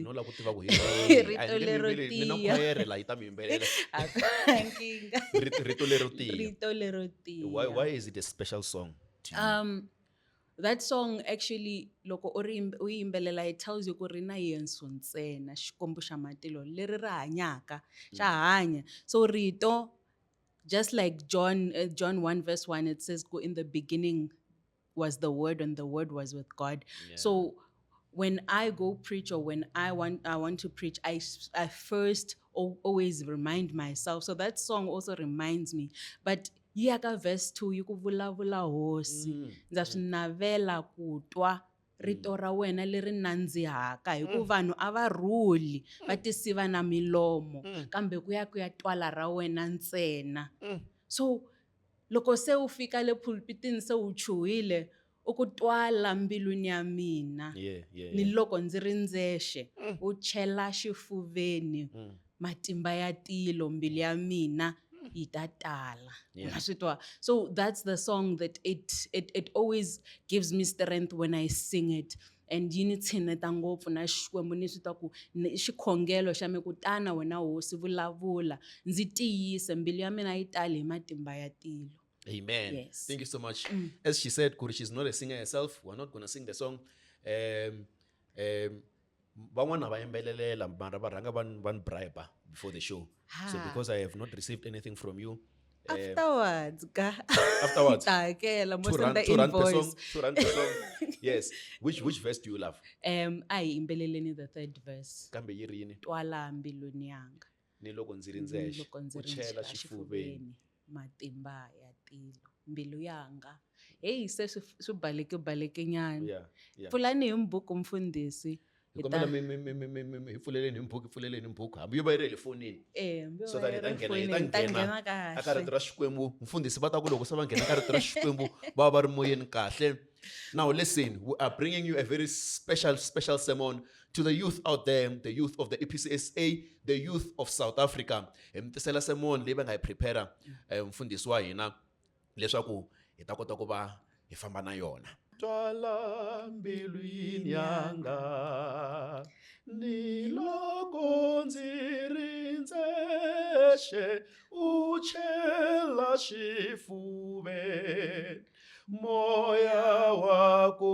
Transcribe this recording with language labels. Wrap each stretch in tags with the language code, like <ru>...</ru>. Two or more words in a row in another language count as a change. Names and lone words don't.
<ts>No la ku tiva ku Rito lero tiya. Nina khwayere la ita mi yimbelela. Nkinga. Rito lero tiya. Rito lero tiya.</ts> <en>Why is it a special song to you? That song actually</en> <ts>loko u yimbelela,</ts> <en>it tells you</en> <ts>ku ri na Yesu ntsena, Xikwembu xa matilo leri ri hanyaka, xa hanya. So rito,</ts> <en>just like John 1 verse 1, it says, in the beginning was the word and the word was with God. Yeah. So when I go preach or when I want to preach, I first always remind myself. So that song also reminds me.</en> <ts>But yaka verse 2, yiku vulavula hosi, ndza swi navela ku twa rito ra wena leri nandzihaka, hi ku vanhu a va rhuli va tisiva na milomo, kambe ku ya twala ra wena ntsena. So loko se u fika le pulpitini se u chuhile, u ku twala mbilwini ya mina, ni loko ndzi ri ndzexe, u chela xifuveni matimba ya tilo, mbili ya mina itatala.</ts> <en>So that's the song that it always gives me strength when I sing it.</en> <ts>And yini tshineta ngopfu na Xikwembu ni swi ta ku xikhongelo xa me kutana wena hosi vulavula, ndzi tiyise mbili ya mina yi tali hi matimba ya tilo.</ts> <en>Amen. Yes. Thank you so much. As she said, Kuri, she's not a singer herself. We're not going to sing the song.</en> <ts>Van'wana va yimbelelela mara va rhanga van bribe</ts> <en>before the show. So because I have not received anything from you, Afterwards, ka. Afterwards?</en> <ts>Ta hakela, mo</ts> <en>Two send rand, the 2 rand per song. invoice. 2 rand per song. Yes. Which verse do you love?</en> <ts>Ayi imbeleleni</ts> <en>the third verse.</en> <ts>Kambe yi ri yini? Twala mbilwini yanga. Ni loko ndzi ri ndzexe, Loko ndzi u ri chela a xifuveni. matimba ya tilo mbilu yanga. Hey se swi baleke nyana. Yeah, yeah. Pfulani hi mbuku mfundhisi. Hi kombela hi pfuleleni hi mbuku. Hambi yo va yi ri le fonini.</ts> <en>So that</en> <ts>hi ta nghena aka rito ra Xikwembu. Mfundhisi va ta ku loko se va nghena ka rito ra Xikwembu va va ri moyeni kahle.</ts> <en>Now listen, we are bringing you a very special sermon to the youth out there, the youth of the EPCSA, the youth of South Africa.</en> <ts>Hi mi tisela sermon leyi va nga hi prepare mfundhisi wa hina leswaku hi ta kota ku va hi famba na yona. Twala mbilwini yanga ni loko ndzi ri ndzexe u chela xifuveni moya wa</ts>